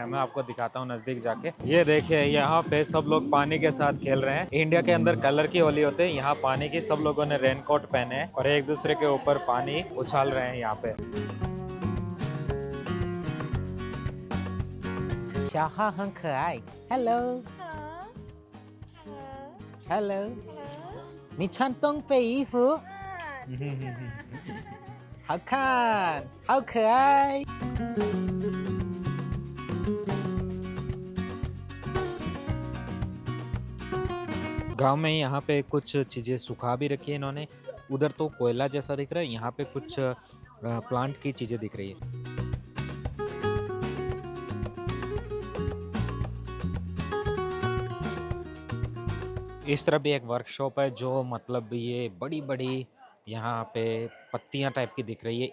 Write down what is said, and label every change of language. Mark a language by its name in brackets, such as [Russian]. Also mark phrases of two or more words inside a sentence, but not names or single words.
[Hindi] मैं आपको दिखाता हूँ नज़दीक जाके। ये देखिए यहाँ पे सब लोग पानी के साथ खेल रहे हैं। इंडिया के अंदर कलर की होली होते हैं, यहाँ पानी की। सब लोगों ने रेनकोट पहने हैं और एक दूसरे के ऊपर पानी उछाल रहे हैं यहाँ पे। शाहा [Chinese] 很可爱 [English] Hello Hello [Chinese] 你穿东北衣服好看好可爱 [Hindi] गांव में यहाँ पे कुछ चीज़ें सुखा भी रखी है इन्होंने। उधर तो कोयला जैसा दिख रहा है, यहाँ पे कुछ प्लांट की चीज़ें दिख रही है। इस तरह भी एक वर्कशॉप है जो मतलब ये बड़ी बड़ी यहाँ पे पत्तियाँ टाइप की दिख रही है।